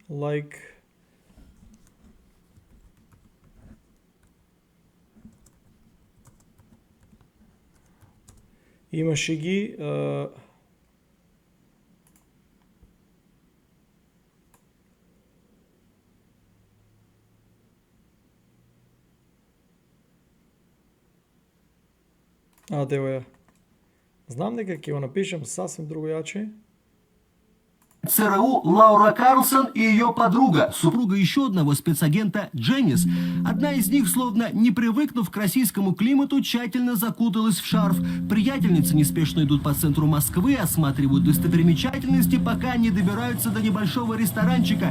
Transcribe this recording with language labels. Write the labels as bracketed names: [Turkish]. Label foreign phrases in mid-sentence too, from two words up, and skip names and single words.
[Macedonian] имаше ги дево ја. Знам дека ќе го напишем сасвим другојаче. [Russian] ЦРУ Лаура Карлсон и ее подруга, супруга еще одного спецагента Дженнис. Одна из них, словно не привыкнув к российскому климату, тщательно закуталась в шарф. Приятельницы неспешно идут по центру Москвы, осматривают достопримечательности, пока не добираются до небольшого ресторанчика.